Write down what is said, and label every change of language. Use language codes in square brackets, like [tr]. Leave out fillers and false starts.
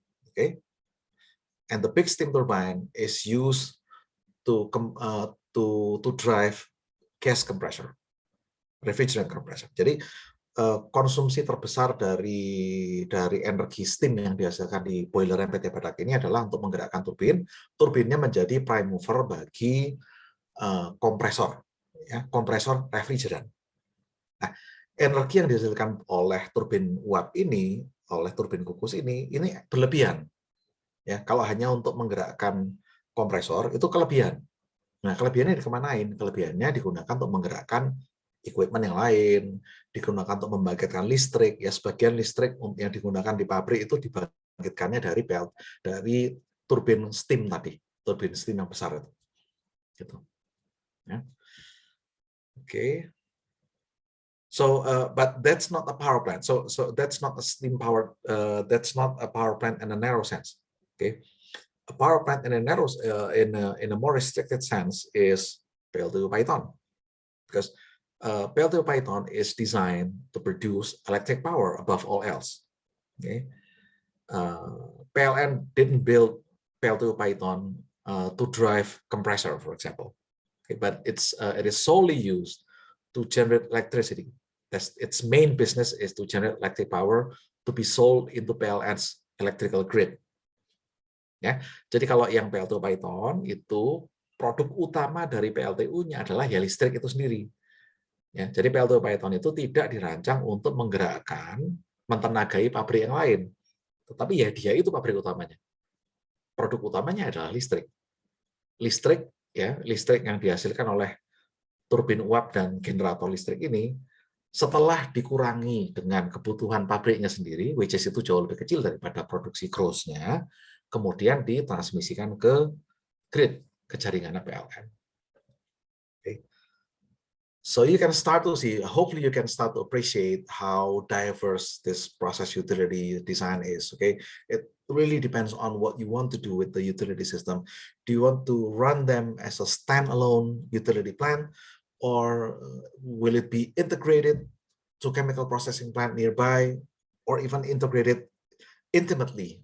[en] Okay, and the big steam turbine is used to drive gas compressor, refrigerant compressor. [id] Jadi konsumsi terbesar dari energi steam yang dihasilkan di boiler PT Badak ini adalah untuk menggerakkan turbin. Turbinnya menjadi prime mover bagi kompresor, ya, kompresor refrigeran. Nah, energi yang dihasilkan oleh turbin uap ini, oleh turbin kukus ini berlebihan. Ya, kalau hanya untuk menggerakkan kompresor itu kelebihan. Nah, kelebihannya dikemanain? Kelebihannya digunakan untuk menggerakkan equipment yang lain, digunakan untuk membangkitkan listrik. Ya, sebagian listrik yang digunakan di pabrik itu dibangkitkannya dari turbin steam tadi, turbin steam yang besar itu. Gitu. Ya. Okay. [en] So, but that's not a power plant. So that's not a steam powered. That's not a power plant in a narrow sense. Okay. A power plant in a narrow, in a more restricted sense, is PLTU Python, because PLTU Python is designed to produce electric power above all else. Okay, PLN didn't build PLTU Python to drive compressor, for example. Okay, but it is solely used to generate electricity. That's its main business, is to generate electric power to be sold into PLN's electrical grid. [id] Ya, jadi kalau yang PLTU Python itu produk utama dari PLTU-nya adalah ya listrik itu sendiri. Ya, jadi PLTU Python itu tidak dirancang untuk menggerakkan, mentenagai pabrik yang lain. Tetapi ya dia itu pabrik utamanya. Produk utamanya adalah listrik. Listrik yang dihasilkan oleh turbin uap dan generator listrik ini, setelah dikurangi dengan kebutuhan pabriknya sendiri, [en] which is [id] itu jauh lebih kecil daripada produksi gross-nya, kemudian ditransmisikan ke grid, ke jaringan PLN. [en] Okay. So you can start to see, hopefully you can start to appreciate how diverse this process utility design is. Okay, it really depends on what you want to do with the utility system. Do you want to run them as a standalone utility plant, or will it be integrated to chemical processing plant nearby, or even integrated intimately.